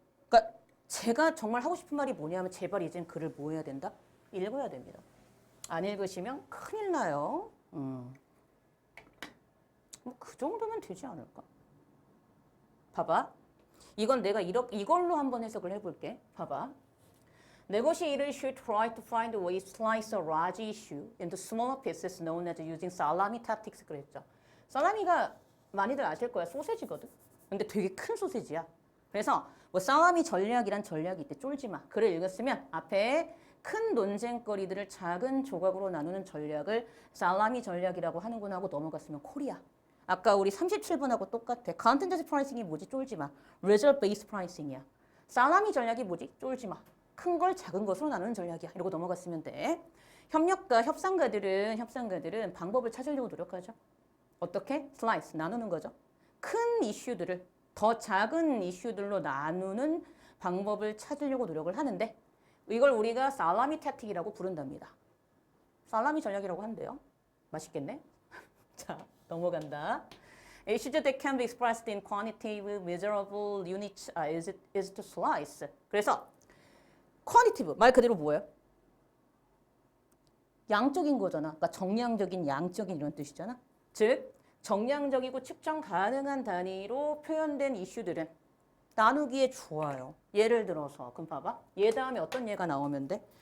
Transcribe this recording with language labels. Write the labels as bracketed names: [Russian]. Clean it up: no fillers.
[Korean] 그러니까 제가 정말 하고 싶은 말이 뭐냐면 제발 이젠 글을 뭐 해야 된다? 읽어야 됩니다. 안 읽으시면 큰일 나요. 뭐 그 정도면 되지 않을까? 봐봐. 이건 내가 이걸로 한번 해석을 해볼게. 봐봐. [English] Negotiators should try to find a way to slice a large issue into smaller pieces known as using salami tactics [Korean] 그랬죠. 살라미가 많이들 아실 거야. 소세지거든. 근데 되게 큰 소세지야. 그래서 뭐 살라미 전략이란 전략이 있대. 쫄지 마. 글을 읽었으면 앞에 큰 논쟁거리들을 작은 조각으로 나누는 전략을 살라미 전략이라고 하는구나 하고 넘어갔으면 콜이야. 아까 우리 37번하고 똑같아. 컨텐츠 프라이싱이 뭐지? 쫄지 마. [English] result based pricing이야. [Korean] 살라미 전략이 뭐지? 쫄지 마. 큰 걸 작은 것으로 나누는 전략이야. 이러고 넘어갔으면 돼. 협상가들은 방법을 찾으려고 노력하죠. 어떻게? 슬라이스, 나누는 거죠. 큰 이슈들을 더 작은 이슈들로 나누는 방법을 찾으려고 노력을 하는데 이걸 우리가 살라미 택틱이라고 부른답니다. 살라미 전략이라고 한대요. 맛있겠네? 자, 넘어간다. [English] Issues that can be expressed in quantitative, measurable units is to slice. [Korean] 그래서 quantitative, 말 그대로 뭐예요? 양적인 거잖아. 그러니까 정량적인, 양적인 이런 뜻이잖아. 즉 정량적이고 측정 가능한 단위로 표현된 이슈들은 나누기에 좋아요. 예를 들어서 그럼 봐봐. 얘 다음에 어떤 예가 나오면 돼?